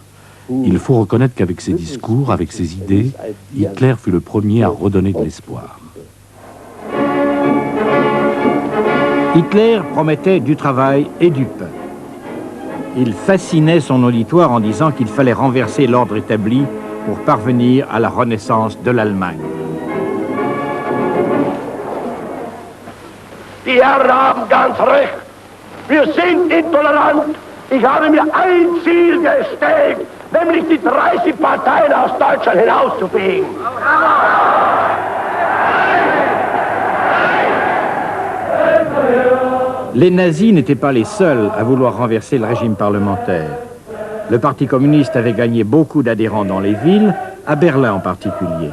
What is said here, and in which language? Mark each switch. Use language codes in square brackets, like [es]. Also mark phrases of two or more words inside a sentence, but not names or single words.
[fr] Il faut reconnaître qu'avec ses discours, avec ses idées, Hitler fut le premier à redonner de l'espoir. Hitler promettait du travail et du pain. Il fascinait son auditoire en disant qu'il fallait renverser l'ordre établi pour parvenir à la renaissance de l'Allemagne. [de] Die Herren haben ganz recht. Wir sind intolerant. Ich habe mir ein Ziel gestellt, nämlich die 30 Parteien aus Deutschland hinauszufegen. [fr] Les nazis n'étaient pas les seuls à vouloir renverser le régime parlementaire. Le Parti communiste avait gagné beaucoup d'adhérents dans les villes, à Berlin en particulier.